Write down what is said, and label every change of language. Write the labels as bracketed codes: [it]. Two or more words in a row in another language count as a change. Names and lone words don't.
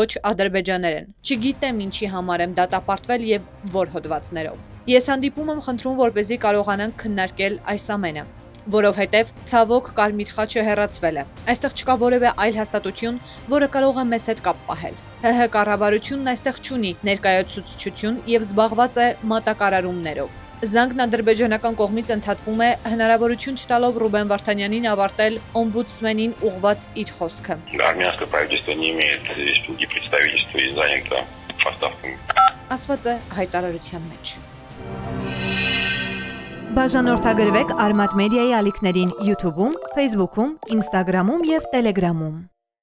[hy] ադրբեջաներեն։ Չգիտեմ ինչի համար եմ դատապարտվել եւ որ հոդվածներով։ Ես հանդիպում եմ խնդրում, որպեսզի կարողանանք քննարկել այս ամենը, որովհետև ցավոք Կարմիր խաչը հեռացվել է։ Այստեղ չկա որևէ այլ հաստատություն, որը կարող է մեզ հետ կապ պահել։ ՀՀ կառավարությունն այստեղ չունի ներկայացուցչություն եւ զբաղված է մատակարարումներով։ Զանգն ադրբեջանական կողմից ընդհատվում է հնարավորություն չտալով Ռուբեն Վարդանյանին ավարտել օմբուդսմենին ուղղված իր խոսքը։ [ru] Армянское правительство не имеет здесь представительства и занято поставками. [hy] Ասված է հայտարարության մեջ։ Բաժանորդագրվեք Արմատ մեդիայի ալիքներին YouTube-ում, Facebook-ում, Instagram-ում եւ Telegram-ում։